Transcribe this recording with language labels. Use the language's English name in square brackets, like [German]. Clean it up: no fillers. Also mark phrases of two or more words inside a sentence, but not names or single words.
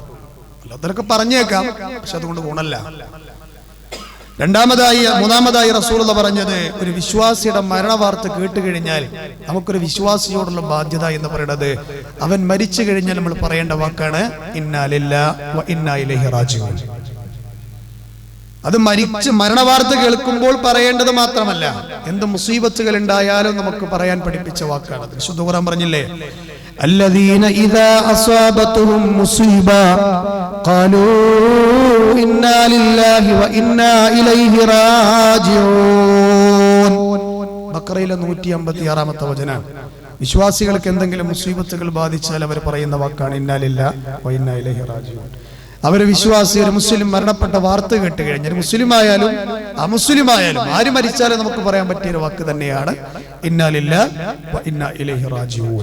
[Malayalam] അതൊക്കെ പറഞ്ഞേക്കാം, പക്ഷെ അതുകൊണ്ട് ഗുണമല്ല. മൂന്നാമതായി റസൂലുള്ളാഹി പറഞ്ഞത്, ഒരു വിശ്വാസിയുടെ മരണവാർത്ത കേട്ടുകഴിഞ്ഞാൽ നമുക്കൊരു വിശ്വാസിയോടുള്ള ബാധ്യത എന്ന് പറയുന്നത്, അവൻ മരിച്ചു കഴിഞ്ഞാൽ നമ്മൾ പറയേണ്ട വാക്കാണ് [Arabic] إنا لله وإنا إليه راجعون. [Malayalam] അത് മരണവാർത്ത കേൾക്കുമ്പോൾ പറയേണ്ടത് മാത്രമല്ല, എന്ത് മുസീബത്തുകൾ ഉണ്ടായാലും നമുക്ക് പറയാൻ പഠിപ്പിച്ച വാക്കാണ്. വിശുദ്ധ ഖുർആൻ പറഞ്ഞില്ലേ, [Arabic] الذين إذا أصابتهم مصيبة قالوا إنا لله وإنا إليه راجعون. [Malayalam] ബഖറയിലെ 156-ാമത്തെ വചനം. വിശ്വാസികൾക്ക് എന്തെങ്കിലും മുസീബത്തുകൾ ബാധിച്ചാൽ അവർ പറയുന്ന വാക്കാണ് [Arabic] إنا لله وإنا إليه راجعون. [Malayalam] അവർ വിശ്വാസി, ഒരു മുസ്ലിം മരണപ്പെട്ട വാർത്ത കേട്ട് കഴിഞ്ഞാൽ, മുസ്ലിം ആയാലും അമുസ്ലിമായാലും ആര് മരിച്ചാലും നമുക്ക് പറയാൻ പറ്റിയ ഒരു വാക്ക് തന്നെയാണ് [Arabic] إنا لله وإنا إليه راجعون.